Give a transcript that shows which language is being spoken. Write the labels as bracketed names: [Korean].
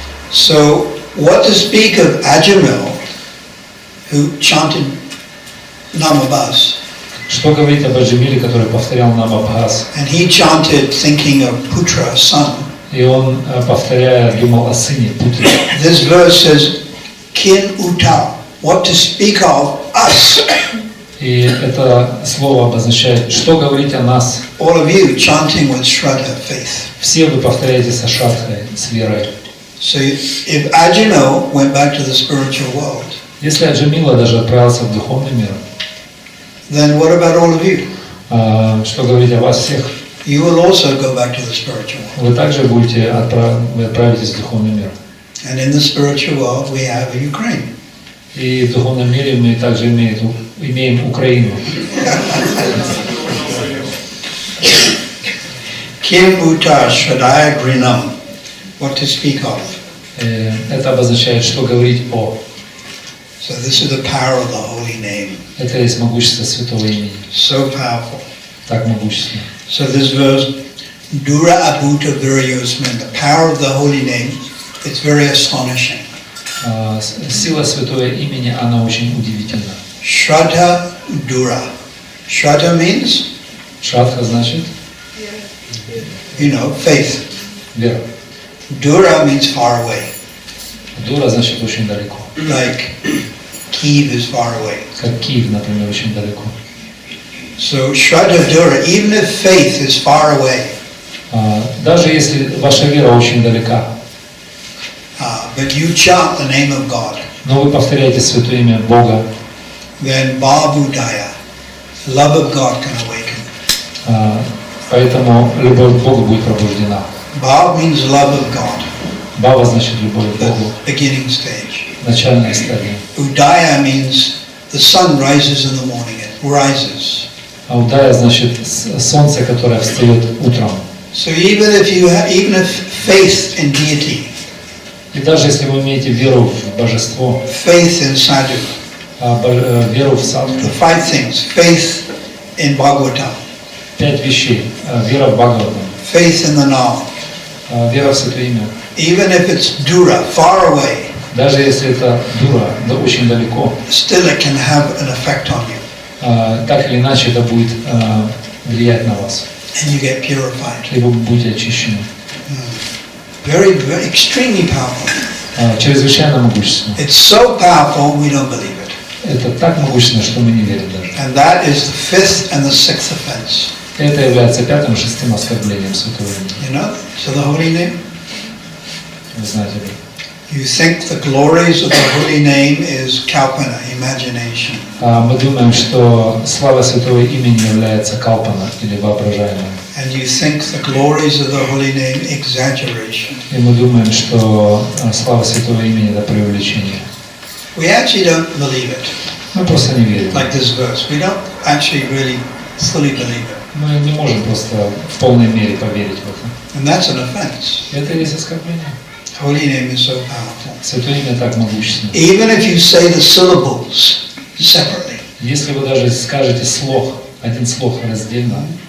[English] So, what to speak of Ajamil, who chanted Namabhas, [Russian] Что говорить об Аджамиле, который повторял нам Абхаз? [English] and he chanted thinking of Putra, son. [Russian] И он, повторяя, думал о сыне Путре. [English] This verse says, Kin Uta, what to speak of us, [Russian] И это слово обозначает, что говорить о нас. [English] all of you chanting with Shraddha, faith. [Russian] Все вы повторяете со Шрадхой, с верой. [English] So if Ajamil went back to the spiritual world, [Russian] Если Аджамила даже отправился в духовный мир, [English] then what about all of you? [Russian] что говорить о вас всех? [English] You will also go back to the spiritual world. [Russian] Вы также вы отправитесь в духовный мир. [English] And in the spiritual world we have Ukraine. [Russian] И в духовном мире мы также имеем Украину. [Sanskrit] Kim Uta Shradaya Grinam, [English] what to speak of. [Russian] Это обозначает, что говорить о. [English] So this is the power of the holy name. [Russian] Это есть могущество Святого Имени. [English] So powerful. [Russian] Так могущественно. [English] So this verse, [Sanskrit] Dura Abhuta Viryosman, [English] the power of the holy name, it's very astonishing. [Russian] Сила Святого Имени, она очень удивительна. [English] Shraddha Dura. Shraddha means, [Russian] Шрадха значит [English] faith. [Russian] вера. [English] Dura means far away. [Russian] Дура значит очень далеко. [English] Like Kiev is far away. [Russian] Как Киев, например, очень далеко. [English] So Shraddha Dura, even if faith is far away, [Russian] Даже если ваша вера очень далека, [English] but you chant the name of God, [Russian] но вы повторяете Святое Имя Бога, [English] then Bhavudaya, love of God can awaken. [Russian] поэтому любовь к Богу будет пробуждена. [English] Bhav means love of God, [Russian] Бава значит любовь к [English] the [Russian] Богу, [English] beginning stage. [Russian] начальная стадия. [English] Udaya means the sun rises in the morning, it rises. [Russian] А удая значит солнце, которое встает утром. [English] So even if faith in deity, [Russian] И даже если вы имеете веру в божество, [English] faith in sadhu, [Russian] веру в садху, [English] the 5 things, faith in Bhagavatam, [Russian] 5 вещей. Вера в Бхагаватам, [English] faith in the Nam, [Russian] вера в Святое Имя. [English] even if it's dura, far away, [Russian] Даже если это дура, да очень далеко, [English] still it can have an effect on you, [Russian] так или иначе это будет влиять на вас. [English] and you get purified. [Russian] И вы будете очищены. [English] Very, very, extremely powerful. [Russian] Чрезвычайно могущественно. [English] It's so powerful we don't believe it. [Russian] Это так могущественно, что мы не верим даже. [English] And that is the 5th and the 6th offense. [Russian] Это является 5-м и 6-м оскорблением Святого Имени. [English] So the holy name. [Russian] Вы знаете об этом. [English] You think the glories of the holy name is kalpana, imagination. [Russian] Мы думаем, что слава Святого Имени является калпана или воображаемым. [English] And you think the glories of the holy name exaggeration. [Russian] И мы думаем, что слава Святого Имени это преувеличение. [English] We actually don't believe it. [Russian] Мы просто не верим. [English] Like this verse. We don't actually really fully believe it. [Russian] Мы не можем просто в полной мере поверить в это. [English] And that's an offense. [Russian] Это и есть оскорбление. [English] Holy name is so powerful. [Russian] Святое Имя так могущественно. [English] Even if you say the syllables separately. [Russian] Если вы даже скажете слог, один слог раздельно,